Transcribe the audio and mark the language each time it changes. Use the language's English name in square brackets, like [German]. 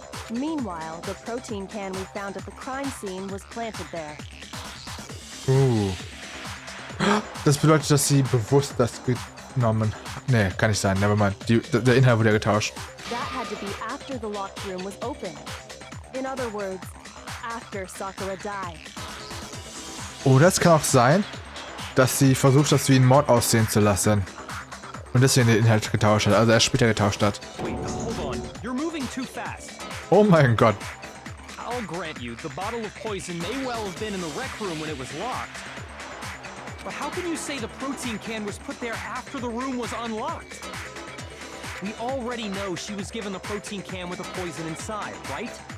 [English] Meanwhile, the protein can we found at the crime scene was planted there. [German] Das bedeutet, dass sie bewusst das genommen... Nee, kann nicht sein. [English] Nevermind. [German] Der Inhalt wurde ja getauscht. [English] That had to be after the locked room was opened. In other words, after Sakura died. [German] Oder es kann auch sein, dass sie versucht, das wie ein Mord aussehen zu lassen. Und deswegen den Inhalt getauscht hat. Also erst später getauscht hat. [English] Wait, hold on. You're moving too fast. [German] Oh mein Gott. [English] I'll grant you, the bottle of poison may well have been in the rec room when it was locked. But how can you say the protein can was put there after the room was unlocked? We already know she was given the protein can with a poison inside, right?